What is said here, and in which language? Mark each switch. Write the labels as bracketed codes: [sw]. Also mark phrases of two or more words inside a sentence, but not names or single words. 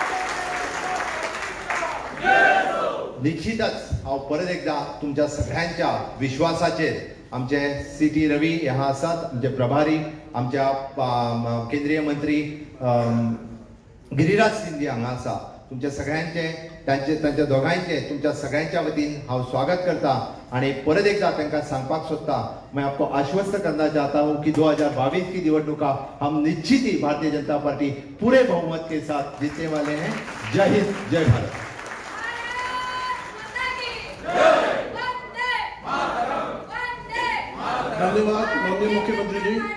[kok] निश्चितच हांव परत एकदा तुमच्या सगळ्यांच्या विश्वासाचेर आमचे सिटी रवी हे आसात, आमचे प्रभारी, आमच्या केंद्रीय मंत्री गिरिराज सिंधी हांगा आसा, तुमच्या सगळ्यांचे तांच्या दोगांयचे तुमच्या सगळ्यांच्या वतीन हांव स्वागत करता. आणि परत एकदा तांकां सांगपाक सोदता, [hi] मैं आपको आश्वस्त करना चाहता हूं कि 2022 की निवडणुका हम निश्चित ही भारतीय जनता पार्टी पूरे बहुमत के साथ जीतने वाले हैं. जय हिंद, जय भारत. धन्यवाद माननीय मुख्यमंत्री जी.